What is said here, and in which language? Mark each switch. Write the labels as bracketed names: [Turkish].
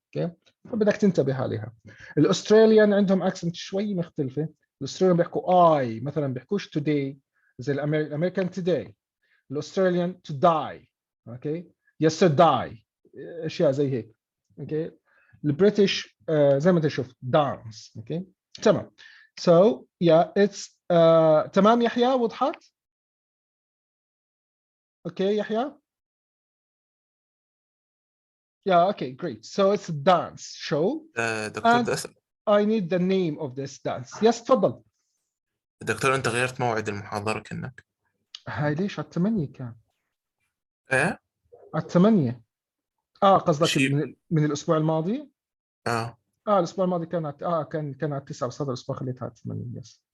[Arabic] اوكي فبدك تنتبه عليها. الاستراليان عندهم اكسنت شوي مختلفه. الاستراليان بيحكوا اي مثلا بيحكوش توداي زي الامريكان توداي. الاستراليان تو داي. اوكي يسترداي اشياء زي هيك. اوكي البريتش زي ما انت شفت دانس. اوكي تمام. [English] So yeah it's [Arabic] تمام يحيى وضحت؟ [English] Okay يحيى؟ Yeah, okay, great. So it's a dance show. [Arabic] دكتور ده [English] I need the name of this dance. Yes [Arabic] تفضل. دكتور انت غيرت موعد المحاضرة كأنك. هاي ليش على 8 كان؟ ايه؟ على 8. قصدك من الأسبوع الماضي؟ الأسبوع الماضي كان كان على 9 بس هذا الأسبوع خليتها على 8. [English] Yes.